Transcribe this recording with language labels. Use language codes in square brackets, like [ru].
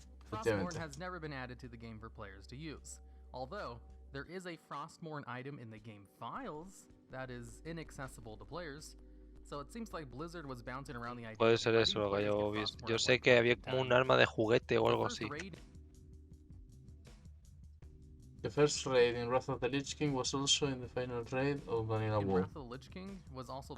[en] Frostmourne has never been added to the game for players to use. Although, there is a Frostmourne item in the game files that is inaccessible to players. So it seems like Blizzard was bouncing around the idea. [es] Puede ser eso lo que yo he visto. Yo sé que había como un arma de juguete o algo así. [en] The first raid in Wrath of the Lich King was also in the final raid of Vanilla WoW. Wrath of the Lich King was also the